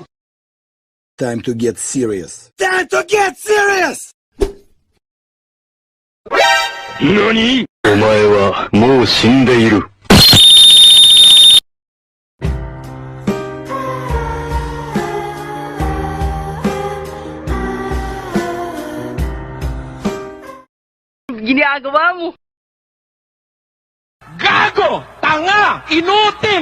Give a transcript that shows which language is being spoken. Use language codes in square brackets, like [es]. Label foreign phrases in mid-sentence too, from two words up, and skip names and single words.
[en] Time to get serious. Time to get serious! [ja] 何？お前はもう死んでいる。 [tl] Ginagawa mo? Gago! Tanga! Inutil!